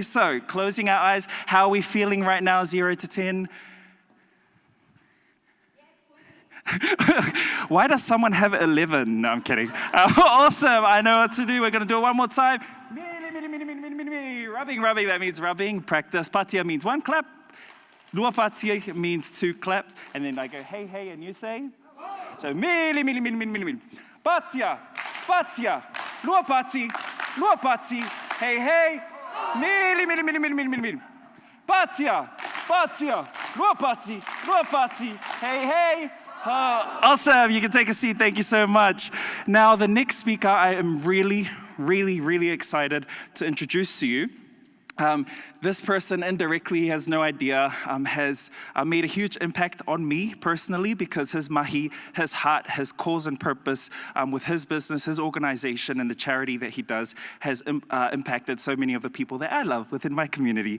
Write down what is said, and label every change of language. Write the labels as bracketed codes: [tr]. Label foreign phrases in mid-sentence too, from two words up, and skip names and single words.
[en] So, closing our eyes, how are we feeling right now, 0 to 10? Why does someone have 11? No, I'm kidding. Awesome, I know what to do. We're gonna do it one more time. Rubbing, that means rubbing. Practice. Patia means 1 clap. [sm] Lua patia [en] means 2 claps. And then I go, hey, and you say? So, [sm] mili. Patia, lua pati, hey, mili. Patia, lua pati, [en] hey. Awesome, you can take a seat, thank you so much. Now, the next speaker I am really excited to introduce to you. This person indirectly has no idea, has made a huge impact on me personally because his mahi, his heart, his cause and purpose with his business, his organization and the charity that he does has impacted so many of the people that I love within my community.